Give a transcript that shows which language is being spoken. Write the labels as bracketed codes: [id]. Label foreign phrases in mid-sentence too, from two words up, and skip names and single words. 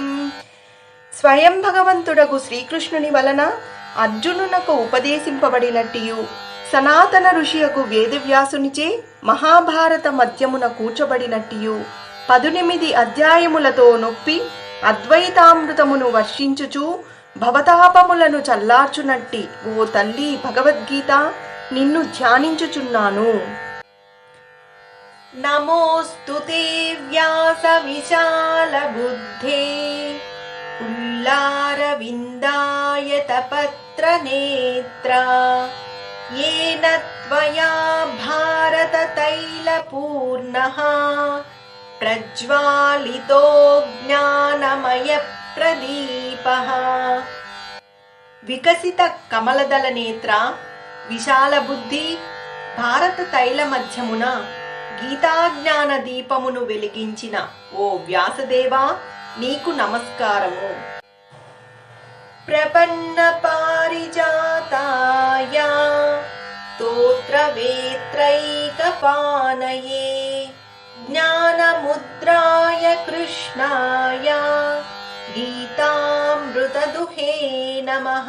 [te] స్వయం భగవంతుడగు శ్రీకృష్ణుని వలన అర్జునునకు ఉపదేశింపబడినట్టియు సనాతన ఋషియకు వేదవ్యాసునిచే మహాభారత మధ్యమున కూర్చబడినట్టియు 18 అధ్యాయములతో నొప్పి అద్వైతామృతమును వర్షించుచు భవతాపములను చల్లార్చునట్టి ఓ తల్లి భగవద్గీత నిన్ను ధ్యానించుచున్నాను. [sa] నమోస్తుతే వ్యాస విశాల బుద్ధే పుల్లారవిందాయత పత్ర నేత్ర येन त्वया भारत तैलपूर्णः प्रज्वालितो ज्ञानमय प्रदीपः. [te] వికసిత కమలదళ నేత్ర విశాల బుద్ధి భారత తైల మధ్యమున గీతాజ్ఞాన దీపమును వెలిగించిన ఓ వ్యాసదేవా నీకు నమస్కారము. [sa] ప్రపన్న పారిజాతాయ స్తోత్రవేత్రైకపానయే జ్ఞానముద్రాయ కృష్ణాయ గీతామృతదుహే నమః.